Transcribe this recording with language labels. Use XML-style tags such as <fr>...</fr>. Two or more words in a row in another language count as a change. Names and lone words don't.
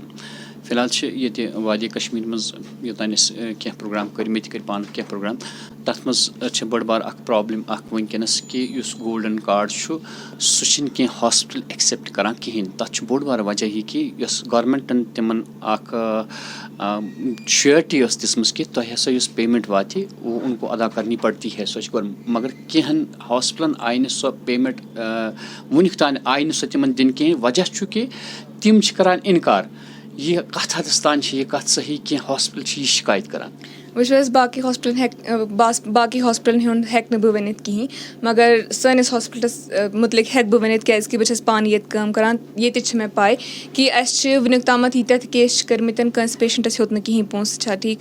<ks>فِلحال چھِ ییٚتہِ وادی کشمیٖر منٛز یوٚتانۍ أسۍ کینٛہہ پرٛوگرام کٔرۍ مےٚ تہِ کٔرۍ پانہٕ کینٛہہ پرٛوگرام تَتھ منٛز چھِ بٔڑ بار اَکھ پرٛابلِم اَکھ وٕنکٮ۪نَس کہِ یُس</ks> <en>golden card</en> <ks>چھُ سُہ چھِنہٕ کینٛہہ</ks> <en>hospital accept</en> <ks>کَران کِہیٖنۍ. تَتھ چھُ بوٚڑ بار وجہ یہِ کہِ یۄس گورمٮ۪نٛٹَن تِمَن اَکھ شیورٹی ٲس دِژمٕژ کہِ تۄہہِ ہَسا یُس پیمٮ۪نٛٹ واتہِ</ks> <ur>وہ اُن کو ادا کَرنی پڑتی ہے</ur> <ks>سۄ چھِ گۄڈٕ مگر کینٛہَن ہاسپِٹلَن آیہِ نہٕ سۄ پیمٮ۪نٛٹ وٕنیُک تانۍ آیہِ نہٕ سۄ تِمَن دِنہٕ کِہیٖنۍ. وجہ چھُ کہِ تِم چھِ کَران اِنکار. یہِ کَتھ حدَس تانۍ چھِ یہِ کَتھ صحیح کینٛہہ ہاسپِٹل چھِ یہِ شِکایت کَران؟ وٕچھو حظ باقٕے ہاسپِٹلَن ہُنٛد ہٮ۪کہٕ نہٕ بہٕ ؤنِتھ کِہیٖنۍ مگر سٲنِس ہاسپِٹلَس مُتعلِق ہٮ۪کہٕ بہٕ ؤنِتھ کیٛازِکہِ بہٕ چھَس پانہٕ ییٚتہِ کٲم کَران ییٚتہِ چھِ مےٚ پَے کہِ اَسہِ چھِ وٕنیُک تامَتھ ییٖتیٛاہ تہِ کیس چھِ کٔرمٕتۍ کٲنٛسہِ پیشَنٹَس ہیوٚت نہٕ کِہیٖنۍ پونٛسہٕ چھا ٹھیٖک.</ks>